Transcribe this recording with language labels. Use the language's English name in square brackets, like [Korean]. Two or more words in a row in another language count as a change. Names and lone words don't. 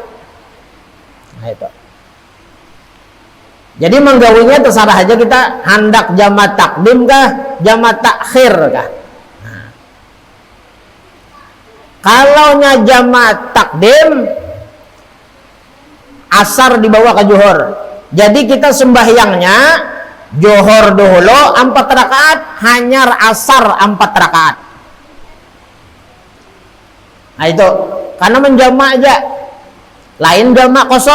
[Indonesian] Nah, itu. Jadi menggawinya terserah aja kita hendak jamak takdim kah, jamak takhir kah. Nah. Kalau jamak takdim, asar dibawa ke zuhur. Jadi kita sembahyangnya zuhur dahulu 4 rakaat, hanyar asar 4 rakaat. Nah, itu karena menjamak aja. Lain jamak qashar.